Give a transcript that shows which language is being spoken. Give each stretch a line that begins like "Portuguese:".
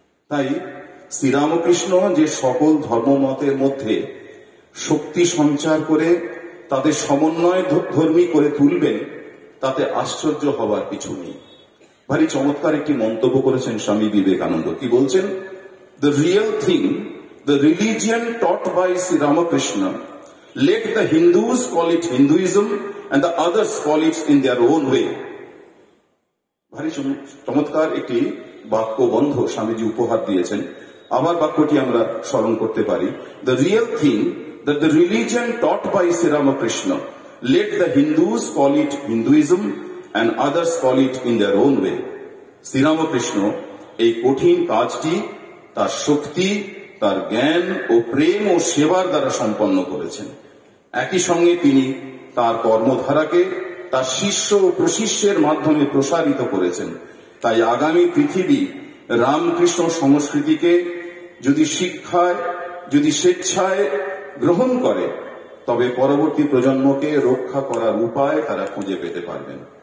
Bangla: তাই শ্রীরামকৃষ্ণ যে সকল ধর্মমতের মধ্যে শক্তি সঞ্চার করে তাদের সমন্বয় ধর্মী করে তুলবেন, তাতে আশ্চর্য হবার কিছু নেই। ভারী চমৎকার একটি মন্তব্য করেছেন স্বামী বিবেকানন্দ। কি বলছেন?
English: The real thing, the religion taught by Sri Ramakrishna, let the Hindus call it Hinduism and the others call it in their own way.
Bangla: ভারী চমৎকার একটি বাক্যবন্ধ স্বামীজি উপহার দিয়েছেন। আবার বাক্যটি আমরা স্মরণ করতে পারি।
English: The real thing that the religion taught by Sri Ramakrishna, let the Hindus call it Hinduism and others call it in their own way.
Bangla: Shri Ramakrishna এই কঠিন কাজটি তার শক্তি, তার জ্ঞান ও প্রেম ও সেবার দ্বারা সম্পন্ন করেছেন। একই সঙ্গে তিনি তার কর্মধারাকে তার শিষ্য ও প্রশিষ্যের মাধ্যমে প্রসারিত করেছেন। তাই আগামী পৃথিবী রামকৃষ্ণ সংস্কৃতিকে যদি শিক্ষায়, যদি স্বেচ্ছায় গ্রহণ করে, তবে পরবর্তী প্রজন্মকে রক্ষা করার উপায় তারা খুঁজে পেতে পারবেন।